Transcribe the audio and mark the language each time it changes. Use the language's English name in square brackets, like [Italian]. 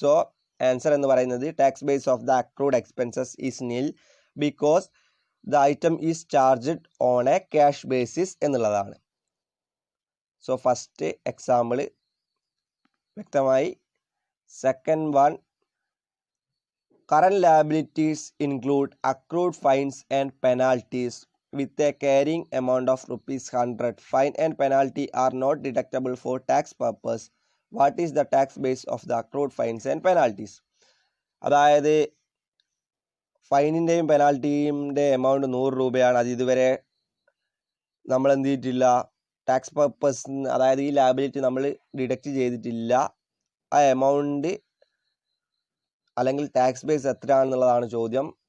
[English] so answer [Malayalam] എന്ന് പറയുന്നത് [English] Tax base of the accrued expenses is nil because the item is charged on a cash basis എന്നുള്ളതാണ്. [Malayalam] So first example വ്യക്തമായി. [English] Second one, current liabilities include accrued fines and penalties with a carrying amount of ₹100. Fine and penalty are not deductible for tax purpose. What is the tax base of the accrued fines and penalties? [Malayalam] അതായത് ഫൈനിൻ്റെയും പെനാൽറ്റിയുടെ amount 100 രൂപയാണ്. അത് ഇതുവരെ നമ്മൾ എന്ത് ചെയ്തിട്ടില്ല, tax purpose, അതായത് ഈ liability നമ്മൾ ഡിഡക്റ്റ് ചെയ്തിട്ടില്ല. ആ എമൗണ്ട് അല്ലെങ്കിൽ ടാക്സ് ബേസ് എത്രയാണെന്നുള്ളതാണ് ചോദ്യം.